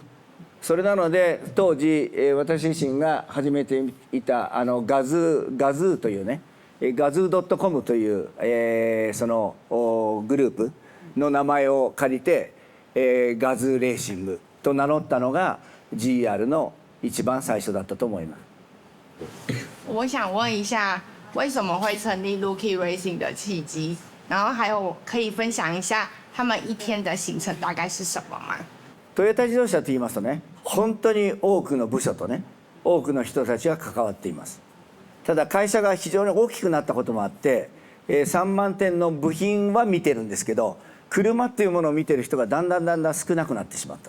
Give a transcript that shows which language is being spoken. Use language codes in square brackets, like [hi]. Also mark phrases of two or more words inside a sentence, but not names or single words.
[ja] それなので当時私自身が始めていたガズーというね、ガズー .com という、そのグループの名前を借りて、ガズーレーシングと名乗ったのが GR の一番最初だったと思います。 [zh] 我想问一下，为什么会成立 Rookie Racing 的契机？然后还有可以分享一下他们一天的行程大概是什么吗？ [ja] トヨタ自動車といいますとね、本当に多くの部署とね、多くの人たちが関わっています。ただ会社が非常に大きくなったこともあって、3万点の部品は見てるんですけど、車っていうものを見てる人がだんだん少なくなってしまったと。